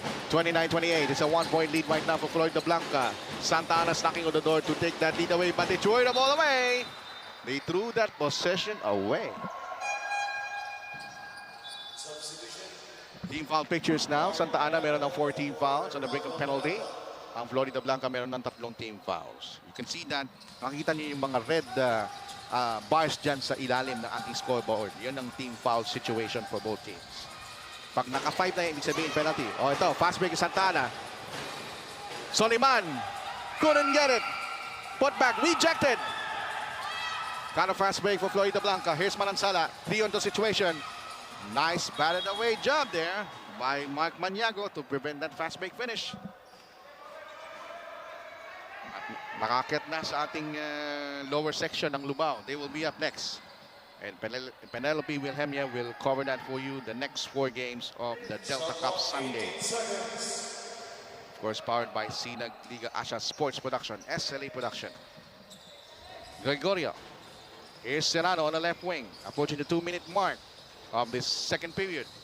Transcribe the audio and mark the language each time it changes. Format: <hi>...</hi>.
<en>29-28. It's a 1-point lead right now for Floridablanca. Santa Ana's knocking on the door to take that lead away, but they threw the ball away. They threw that possession away. Team foul pictures now. Santa Ana</en> <tl>meron ng</tl> <en>14 fouls on the brink of penalty. Ang Floridablanca</en> <tl>meron ng</tl> <en>3 team fouls. You can see that.</en> <tl>Makikita niyo yung mga red bars dyan sa ilalim ng ating scoreboard. Yun ang</tl> <en>team foul situation for both teams.</en> <tl>Pag naka-5 na, ibig sabihin penalty.</tl> <en>Ito, fast break Santa Ana. Soliman couldn't get it. Put back, rejected. Kind of fast break for Floridablanca. Here's Manansala, 3-on-2 situation. Nice batted away job there by Mark Maniago to prevent that fast break finish.</en> <tl>Nakakit na sa ating lower section ng Lubao.</tl> <en>They will be up next. And Penelope Wilhelmia will cover that for you the next 4 games of the Delta Cup Sunday. Of course, powered by Sinag Liga Asia Sports Production, SLA Production. Gregorio. Here's Serrano on the left wing, approaching the 2-minute mark of this second period.</en>